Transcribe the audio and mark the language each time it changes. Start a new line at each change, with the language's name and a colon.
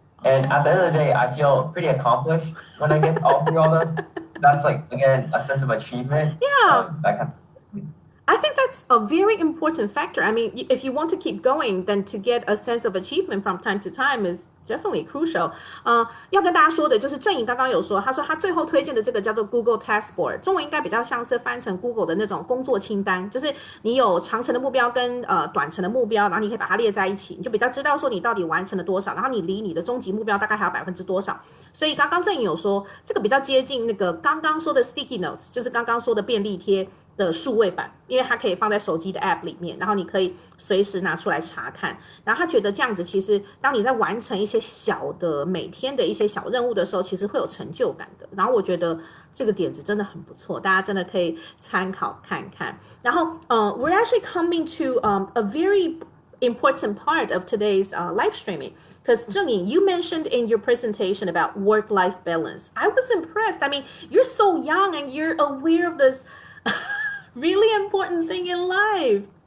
English: And at the end of the day, I feel pretty accomplished when I get all through all those. That's like, again, a sense of achievement. Yeah. That kind of I think that's a very important factor. I mean, if you want to keep going, then to get a sense of achievement from time to time is definitely crucial.
Chinese: 要跟大家说的就是郑颖刚刚有说，他说他最后推荐的这个叫做 Google Task Board， 中文应该比较像是翻成 Google 的那种工作清单，就是你有长程的目标跟短程的目标，然后你可以把它列在一起，你就比较知道说你到底完成了多少，然后你离你的终极目标大概还有%多少。所以刚刚郑颖有说，这个比较接近那个刚刚说的 Sticky Notes， 就是刚刚说的便利贴的数位版，因为它可以放在手机的 App 里面，然后你可以随时拿出来查看。然后他觉得这样子，其实当你在完成一些小的每天的一些小任务的时候，其实会有成就感的。然后我觉得这个点子真的很不错，大家真的可以参考看看。然后
English: we're actually coming to a very important part of today's live streaming. Because Zhengyin, you mentioned in your presentation about work-life balance. I was impressed. I mean, you're so young and you're aware of this really important thing in life.